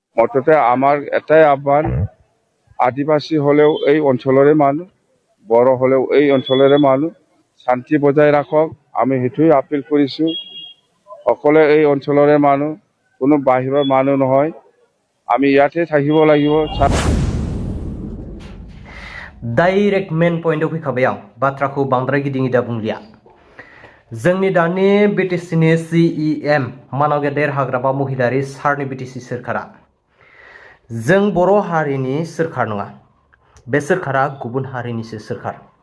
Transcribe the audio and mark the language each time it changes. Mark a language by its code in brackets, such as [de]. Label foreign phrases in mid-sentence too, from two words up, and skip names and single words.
[as] মুঠতে আমার এটাই আহ্বান, আদিবাসী হলেও এই অঞ্চলৰে মানুহ, বড়ো হলেও এই অঞ্চলৰে মানুহ, শান্তি বজাই ৰাখক। আমি সেইটোৱে আপিল কৰিছোঁ। সকলে এই অঞ্চলৰে মানুহ, কোনো বাহিৰৰ মানুহ নহয়। আমি ইয়াতে থাকিব লাগিব। [brx] डाइरेक्ट मेन पॉइंटआव फैखाबाय आं बाथ्राखौ बांद्राय गिदिं गिदा बुंलिया। जोंनि दानि बिटिसिनि CEM मानाव गेदेर हाग्रामा महिलारि सारनि बिटिसि सोरखारा जों बर' हारिनि सोरखार नङा, बे सोरखारा गुबुन हारिनिसो सोरखार।